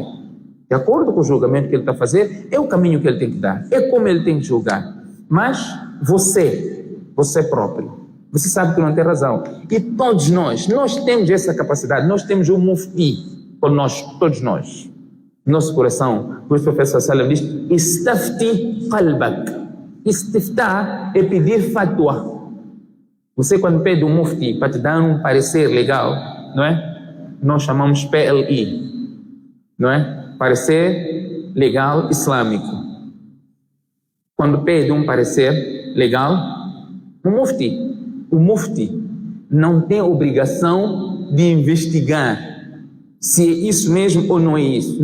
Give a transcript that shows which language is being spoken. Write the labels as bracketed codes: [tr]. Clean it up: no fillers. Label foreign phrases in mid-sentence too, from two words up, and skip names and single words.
[pt] De acordo com o julgamento que ele está a fazer, é o caminho que ele tem que dar, é como ele tem que julgar. Mas você próprio, você sabe que não tem razão. E todos nós temos essa capacidade, nós temos o mufti conosco, todos nós. Nosso coração, por isso o professor Salam diz, [ar] استفت قلبك. [pt] Istiftah é pedir fatwa. Você quando pede um mufti para te dar um parecer legal, não é? Nós chamamos PLI, não é? Parecer legal islâmico. Quando pede um parecer legal, o mufti não tem obrigação de investigar se é isso mesmo ou não é isso.